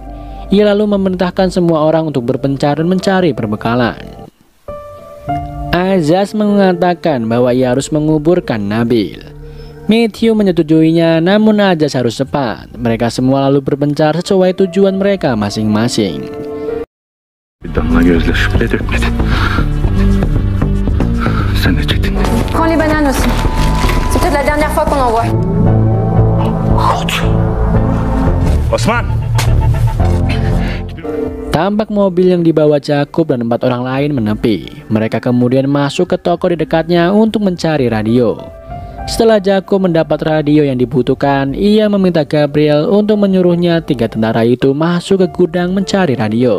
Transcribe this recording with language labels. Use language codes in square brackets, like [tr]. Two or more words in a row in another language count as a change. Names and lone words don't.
[id] Ia lalu memerintahkan semua orang untuk berpencar dan mencari perbekalan. Azaz mengatakan bahwa ia harus menguburkan Nabil. Matthew menyetujuinya, namun Azaz harus cepat. Mereka semua lalu berpencar sesuai tujuan mereka masing-masing. [fr] Prends les bananes aussi. C'est peut-être la dernière fois qu'on en voit. Osman. [id] Tampak mobil yang dibawa Jakub dan 4 orang lain menepi. Mereka kemudian masuk ke toko di dekatnya untuk mencari radio. Setelah Jakub mendapat radio yang dibutuhkan, ia meminta Gabriel untuk menyuruhnya 3 tentara itu masuk ke gudang mencari radio.